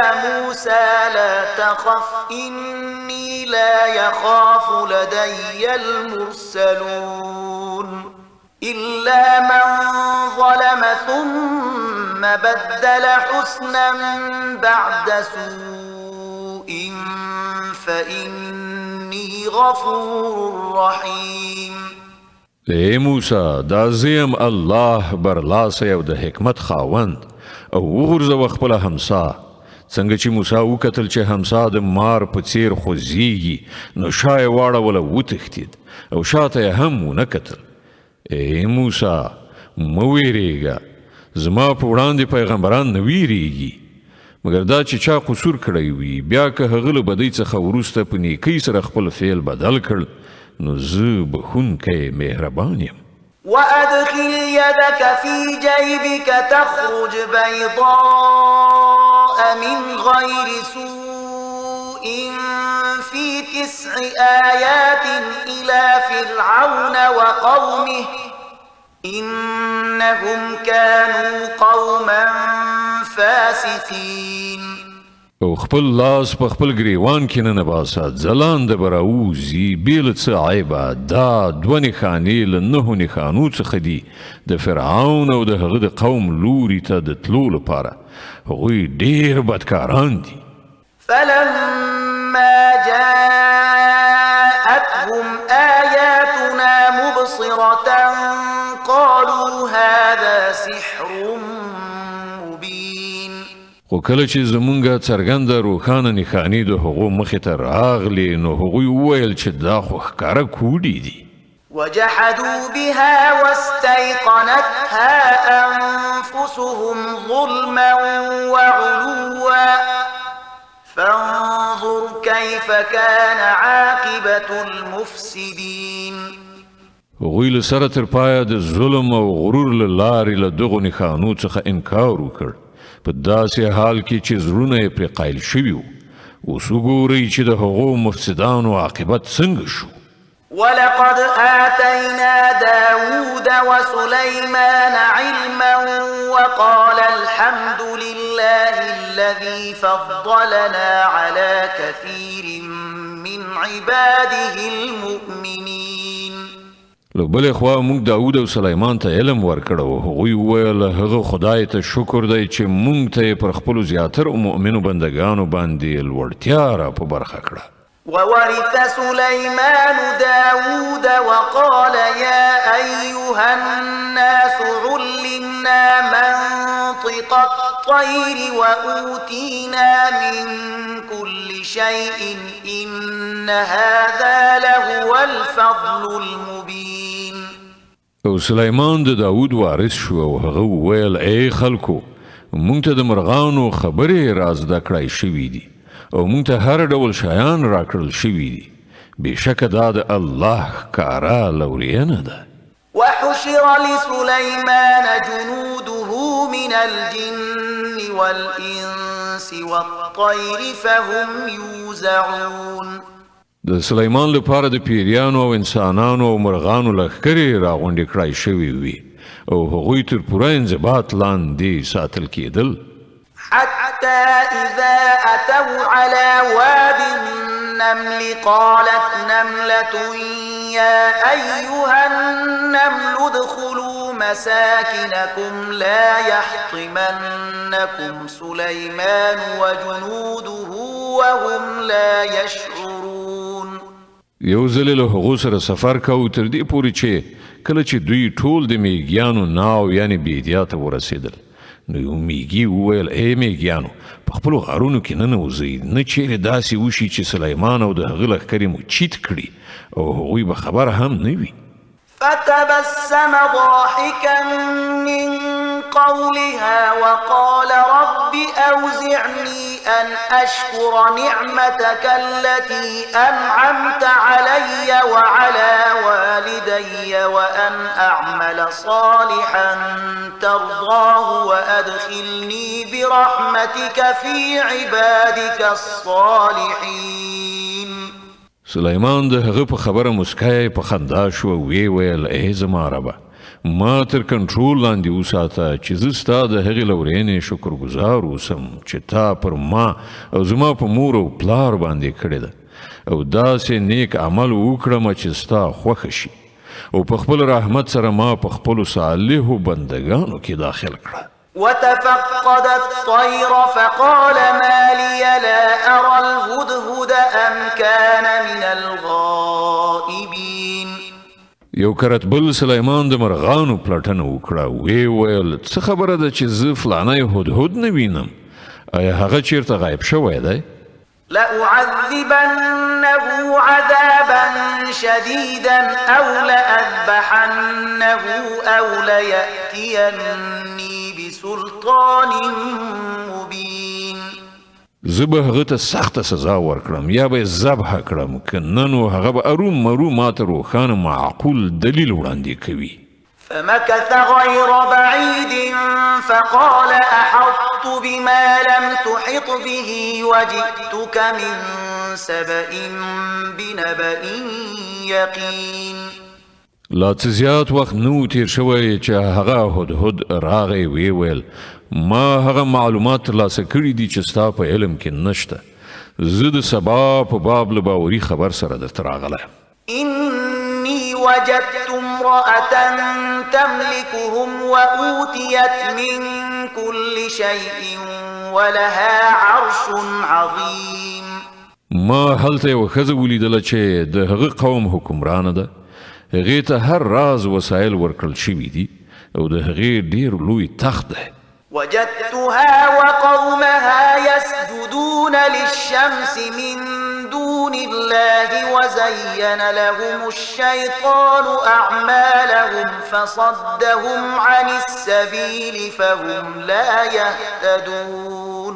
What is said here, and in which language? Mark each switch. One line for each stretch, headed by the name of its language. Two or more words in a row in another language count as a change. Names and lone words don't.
Arabic: موسى لا تخف إني لا يخاف لدي المرسلون إلا من ظلم ثم بدل حسنا بعد سوء فإني غفور رحيم
Pashto: ای موسی دا زیم الله برلاسه او د حکمت خاوند او وغورځوه خپله همسا څنګه چې موسی وکتل چې همسا د مار په څیر خوځېږي نو شا یې واړوله وتښتېد او شاته یې هم ونه کتل ای موسی مه ویرېږه زما په وړاندې پیغمبران نه ویرېږي مګر دا چې چا قصور کړی وي بیا که هغه له بدۍ څخه وروسته په نیکۍ سره خپل فعل بدل کړ نو زه بخښونکی مهربان یم
Arabic: وأدخل يدك في جيبك تخرج بيضاء من غير سوء في 9 آيات إلى فرعون وقومه إنهم كانوا قوما فاسقين
Pashto: او خپل لاس په خپل ګریوان کې نه باسه ځلانده به راوځي بې له څه عیبه دا دوه نښانې له 9 نښانو څخه دي د فرعون او د هغه د قوم لوري ته د تلو لپاره هغوی ډېر بدکاران دي
Arabic: فلما جاءتهم آياتنا مبصرة قالوا هذا سحر مبين
Pashto: خو کله چې زمونږه څرګنده روښانه نښانې د هغو مخې ته راغلې نو هغوی وویل چې دا خو ښکاره کوډې دي
Arabic: وجحدوا بها واستيقنتها أنفسهم ظلما وعلوا فانظر كيف كان عاقبة المفسدين
Pashto: هغوی له سره تر پایه د ظلم او غرور له لارې له دغو نښانو څخه انکار وکړ په داسې حال کې چې زړونه یې پرې قایل شوي وو اوس وګورئ چې د هغو مفسدانو عاقبت څنګه شو
Arabic: ولقد آتينا داود وسليمان علما وقال الحمد لله الذي فضلنا على كثير من عباده المؤمنين
Pashto: له بلې خوا موږ داود او سلیمان ته علم ورکړ او هغوی وویل هغه خدای ته شکر دی چې موږ ته یې پر خپلو زیاترو مؤمنو بندګانو باندې لوړتیا را په برخه کړه
Arabic: وورث سليمان داود وقال يا أيها الناس علمنا منطق الطير وأوتينا من كل شيء إن هذا لهو الفضل المبين
Pashto: او سلیمان د داود وارث شو او هغه وویل ای خلکو موږ ته د مرغانو خبرې را زده کړای شوي دي او موږ ته هر ډول شیان راکړل شوي دي بېشکه دا د الله ښکاره لورینه ده
Arabic: وحشر لسليمان جنوده من الجن والإنس والطير فهم يوزعون
Pashto: د سلیمان لپاره د پیریانو او انسانانو او مرغانو لښکرې راغونډې کړای شوي وي او هغوی تر پوره انضباط لاندې ساتل کېدل
Arabic: حتى إذا أتوا على واد النمل قالت نملة يا أيها النمل ادخلوا مساكنكم لا يحطمنكم سليمان وجنوده وهم لا يشعرون
Pashto: یو ځل له هغو سره سفر کوو تر دې پورې چې کله چې دوی ټول د میږیانو ناو یعنې بیدیا ته ورسېدل نو یو میږي وویل ای میږیانو په خپلو غارونو کې ننوځئ نه چیرې داسې وشي چې سلیمان او د هغه لښکرې مو چیت کړي او هغوی به خبر هم نه وي
Arabic: فتبسم ضاحكا من قولها وقال رب أوزعني أن أشكر نعمتك التي أنعمت علي وعلى والدي وأن أعمل صالحا ترضاه وأدخلني برحمتك في عبادك الصالحين
Pashto: سلیمان د هغه په خبره مسکای په خندا شو وی ویل ای زما ربه ما تر کنټرول لاندې وساته چې زه ستا د هغې لورینې شکرګزار اوسم چې تا پر ما او زما په مور او پلار باندې کړې ده او داسې نیک عمل وکړم چې ستا خوښه شي او په خپل رحمت سره ما په خپلو صالحو بندګانو کې داخل کړه
Arabic: وتفقد الطير فقال ما لي لا أرى الهدهد أم كان من الغائبين
Pashto: یو کرتبل سلیمان د مرغانو پلټنه وکړه وی ویل څه خبره ده چې زه فلانی هدهد نه وینم آیا هغه چیرته غایب شوی دی
Arabic: لأعذبنه عذابا شديدا أو لأذبحنه أو ليأتيني بسلطان مبين
Pashto: زه به هغه ته سخته سزا ورکړم یا به یې ذبحه کړم که نه نو هغه به ارومرو ماته روښانه معقول دلیل وړاندې کوي
Arabic: فمكث غير بعيد فقال أحطت بما لم تحط به وجئتك من سبأ بنبأ يقين
Pashto: لا څه زیات وخت نو تیر شوی چې هغه هدهد راغی وی ویل ما هغه معلومات ترلاسه کړي دي چې ستا په علم کې نشته. زه د سبا په باب له باوري خبر سره درته راغلی.
Arabic: إني وجدت امرأة تملكهم وأوتيت من كل شيء ولها عرش عظيم.
Pashto: ما هلته یو ښځه ولیدله چې د هغه قوم حکمرانه ده. هغې ته هر راز وسایل ورکړل شوي دي او د هغې ډېر لوی تخت دی.
Arabic: وجدتها وقومها يسجدون للشمس من دون الله وزين لهم الشيطان أعمالهم فصدهم عن السبيل فهم لا يهتدون.